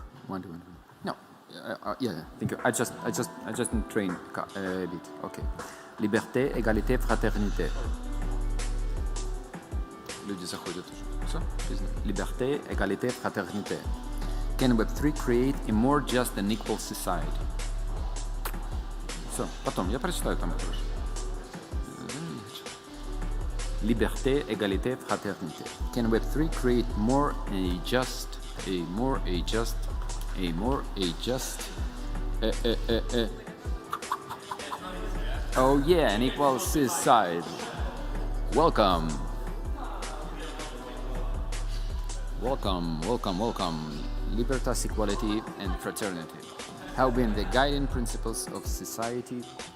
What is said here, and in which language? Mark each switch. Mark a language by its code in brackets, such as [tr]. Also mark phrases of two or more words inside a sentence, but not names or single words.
[en] One, two. No. Yeah. Thank you. I just trained a bit. Okay. [fr] Liberté, égalité, fraternité. [ru] Люди заходят уже. Все? [fr] Liberté, égalité, fraternité. [en] Can Web3 create a more just and equal society? [ru] Все. Потом я прочитаю там тоже. [fr] Liberté, égalité, fraternité. [en] Can Web3 create more oh yeah, an equal society. Welcome. Libertas, equality, and fraternity have been the guiding principles of society.